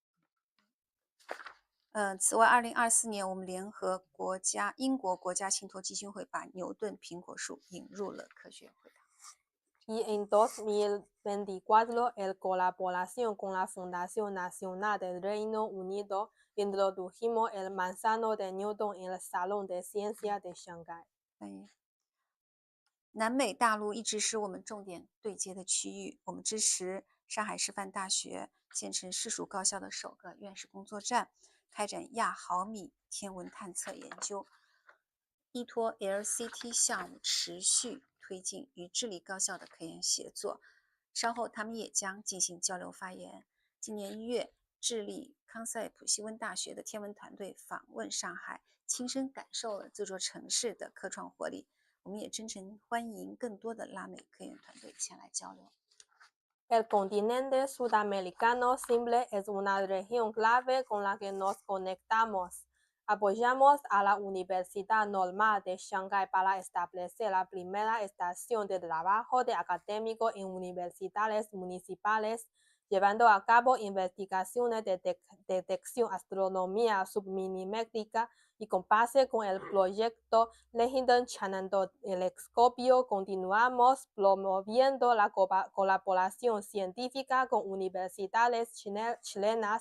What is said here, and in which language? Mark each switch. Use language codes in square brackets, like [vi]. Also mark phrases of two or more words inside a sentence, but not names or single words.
[zh] 此外，2024年我们联合英国国家信托基金会把牛顿苹果树引入了科学会堂。 [es] Y en 2024, en colaboración con la Fundación Nacional del Reino Unido, introdujimos el manzano de Newton en el Salón de Ciencias de Shanghai. [zh] 南美大陆一直是我们重点对接的区域，我们支持上海师范大学建成市属高校的首个院士工作站，开展亚毫米天文探测研究。依托 LCT 项目持续推进与智利高校的科研协作。稍后他们也将进行交流发言。今年1月，智利康塞普西温大学的天文团队访问上海，亲身感受了这座城市的科创活力。我们也真诚欢迎更多的拉美科研团队前来交流。 [es] El continente sudamericano simple es una región clave con la que nos conectamos. Apoyamos a la Universidad Normal de Shanghai para establecer la primera estación de trabajo de académicos en universidades municipales, llevando a cabo investigaciones de detección astronomía subminimétrica y con base con el proyecto Legenden Telescopio continuamos promoviendo la colaboración científica con universidades chilenas.